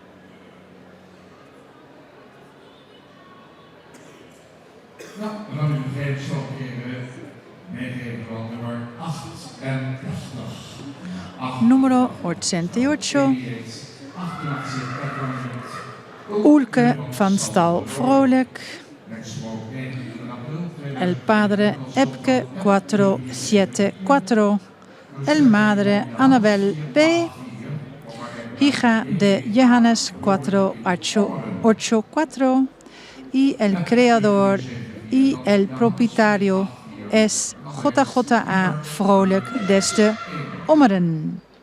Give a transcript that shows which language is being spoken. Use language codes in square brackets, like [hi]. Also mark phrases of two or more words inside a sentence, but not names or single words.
[nl] Nou, dan gaan we de gegevens nog een keer meegeven van nummer 88. [es] Número 88. Ulke van Stal Vrolijk. El padre Epke 474. El madre Annabel B. Hija de Johannes 484. Y el creador y el propietario es JJA Vrolijk desde Ommeren.